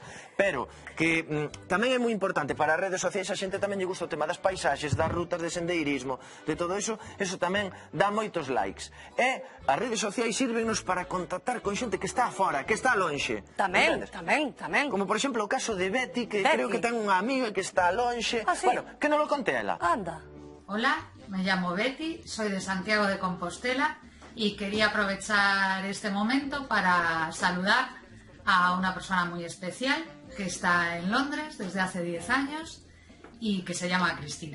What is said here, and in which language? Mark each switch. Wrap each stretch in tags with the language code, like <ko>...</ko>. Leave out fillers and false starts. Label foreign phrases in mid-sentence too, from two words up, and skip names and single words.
<gl>Pero que tamén é moi importante para as redes sociais, a xente tamén lle gusta o tema das paisaxes, das rutas de sendeirismo, de todo eso tamén dá moitos likes. E as redes sociais sírvenos para contactar con xente que está fora, que está lonxe. Tamén. Como por exemplo o caso de Betty, que creo que ten unha amiga que está lonxe. Ah, sí? Bueno, que non lo conte ela. Anda.</gl> <es>Hola, me llamo Betty, soy de Santiago de Compostela y quería aprovechar este momento para saludar a una persona muy especial que está en Londres desde hace 10 años y que se llama Cristina.</es>